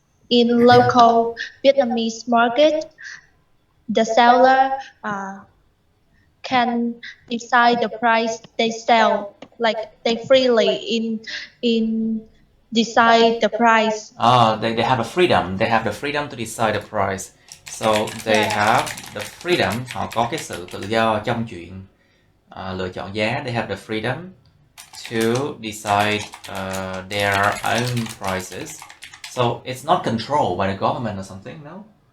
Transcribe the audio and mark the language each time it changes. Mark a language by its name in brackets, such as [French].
[English] in local Vietnamese market, the seller can decide the price they sell. Like they freely in decide the price. They have a freedom. They have the freedom to decide the price. So they Yes. have the freedom. [Vietnamese] Họ có cái sự tự do trong chuyện lựa chọn giá. [English] They have the freedom to decide their own prices. So it's not controlled by the government or something, no?